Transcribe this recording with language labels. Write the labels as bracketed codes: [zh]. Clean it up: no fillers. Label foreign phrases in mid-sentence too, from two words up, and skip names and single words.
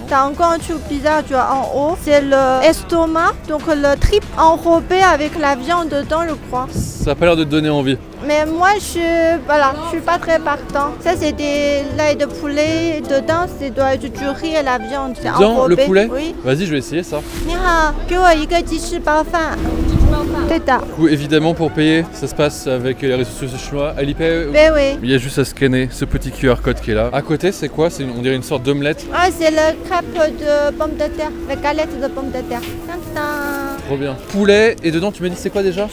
[fr] T'as encore un truc bizarre, tu vois, en haut. C'est le estomac, donc le trip enrobé avec la viande dedans, je crois. Ça a pas l'air de te donner envie. Mais moi, je suis pas très partant. Ça, c'est des l'ail de poulet. Dedans, c'est du riz et la viande. C'est enrobé. Le poulet? Oui. Vas-y, je vais essayer ça. [zh] 你好，给我一个鸡翅包饭。对的。 [fr] Du coup, évidemment, pour payer, ça se passe avec les réseaux sociaux chinois. Alipay. Oui. Il y a juste à scanner ce petit QR code qui est là. À côté, c'est quoi? On dirait une sorte d'omelette. Ah, c'est le crêpe de pommes de terre, la galette de pommes de terre. Tintin. Trop bien. Poulet, et dedans, tu m'as dit c'est quoi déjà?